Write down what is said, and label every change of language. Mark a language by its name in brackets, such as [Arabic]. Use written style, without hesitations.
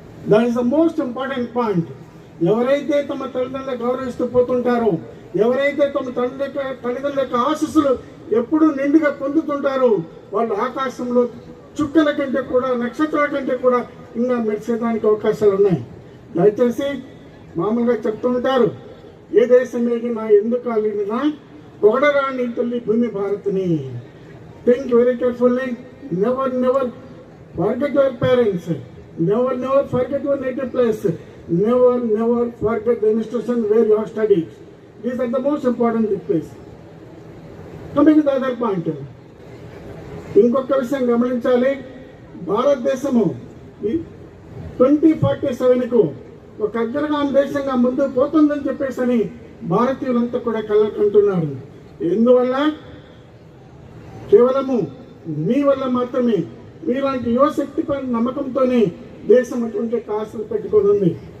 [English] That is the most important point. [Telugu] ఎవరైతే తమ తల్లిదండ్రులు గౌరవిస్తూ పోతుంటారో, ఎవరైతే తమ తల్లిదండ్రుల యొక్క ఆశీస్సులు ఎప్పుడూ నిండుగా పొందుతుంటారో వాళ్ళు ఆకాశంలో చుక్కల కంటే కూడా నక్షత్రాల కంటే కూడా ఇంకా మెరిసేదానికి అవకాశాలు ఉన్నాయి. దయచేసి మామూలుగా చెప్తూ ఉంటారు, ఏ దేశం ఏగినా ఎందుకు అలిగినా పొగడరా నీ తల్లి భూమి భారత్ని. [English] Think very carefully. Never forget your parents. Never forget your native place. Never forget the institution where you have studied. These are the most important things. Coming to the other point. [Telugu] ఇంకొక విషయం గమనించాలి. భారతదేశము 2047కు ఒక అగ్రగామి దేశంగా ముందు పోతుందని చెప్పేసి భారతీయులంతా కూడా కళ్ళకంటున్నారు. ఎందువల్ల? కేవలము మీ వల్ల మాత్రమే. మీలాంటి యువశక్తి పైన నమ్మకంతోనే దేశం అటువంటి ఆశలు పెట్టుకొని ఉంది.